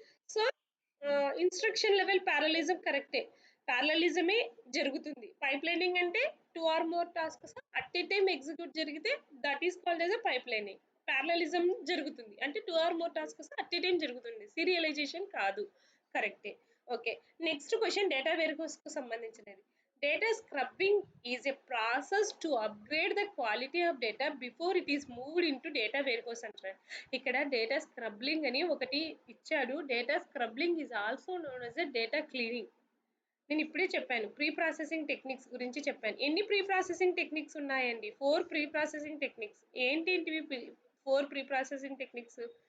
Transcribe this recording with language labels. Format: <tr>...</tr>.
<te>So, instruction level పారలలిజం కరెక్టే. పారలలిజమే జరుగుతుంది. Pipelining అంటే 2 are more tasks at a time execute జరిగితే</te> <en>That is called as a pipelining.</en> <te>పారలలిజం జరుగుతుంది. అంటే 2 are more tasks at a time జరుగుతుంది. Serialization కాదు. కరెక్టే. ఓకే. నెక్స్ట్ క్వెషన్ డేటా వేర్‌హౌస్‌కు సంబంధించినది.</te> <en>Data scrubbing is a process to upgrade the quality of data before it is moved into data warehouse</en> <te>అంటారు. ఇక్కడ</te> <en>Data scrubbing అని ఒకటి ఇచ్చాడు. Data scrubbing is also known as a data cleaning.</en> <te>నేను ఇప్పుడే చెప్పాను. Pre processing techniques గురించి చెప్పాను. ఎన్ని ప్రీ ప్రాసెసింగ్ టెక్నిక్స్ ఉన్నాయండి? 4 pre processing techniques. ఏంటేంటివి 4 pre processing techniques?</te>